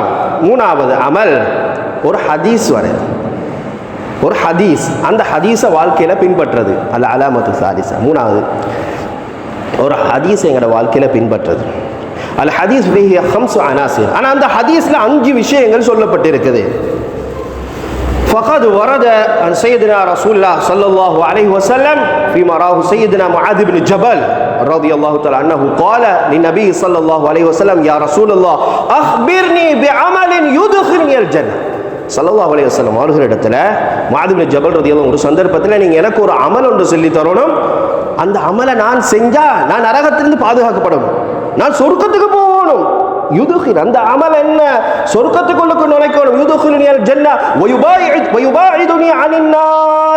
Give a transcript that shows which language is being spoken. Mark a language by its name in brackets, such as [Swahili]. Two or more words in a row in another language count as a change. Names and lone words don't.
[Tamil] 3வது அமல் ஒரு ஹதீஸ் வருது, ஒரு ஹதீஸ். அந்த ஹதீஸை வாழ்க்கையில் பின்பற்றுறது [Arabic] علامة ثالثة. [Tamil] 3வது ஒரு ஹதீஸ் எங்களோட வாழ்க்கையில் பின்பற்றுறது. [Arabic] الحديث فيه 5 عناصر. [Tamil] ஆனால் அந்த ஹதீஸில் 5 விஷயங்கள் சொல்லப்பட்டிருக்குது. [Arabic] فقد ورد عن سيدنا رسول الله صلى الله عليه وسلم فيما رواه سيدنا معاذ بن جبل رضي الله تعالى عنه قال للنبي صلى الله عليه وسلم يا رسول الله أخبرني بعمل يدخلني الجنة. صلى الله عليه وسلم [Tamil] அவர்களிடத்துல முஆத் இப்னு ஜபல் ரலியல்லாஹு ஒரு சந்தர்ப்பத்தில் நீங்கள் எனக்கு ஒரு அமல் ஒன்று சொல்லி தரணும், அந்த அமலை நான் செஞ்சால் நான் நரகத்திலிருந்து பாதுகாக்கப்படணும், நான் சொர்க்கத்துக்கு போகணும். யுதுகில் அந்த அமல் என்ன? சொர்க்கத்துக்குள்ளுக்கு நுழைக்கணும். [Arabic] يدخلني الجنة ويباعدني عن النار.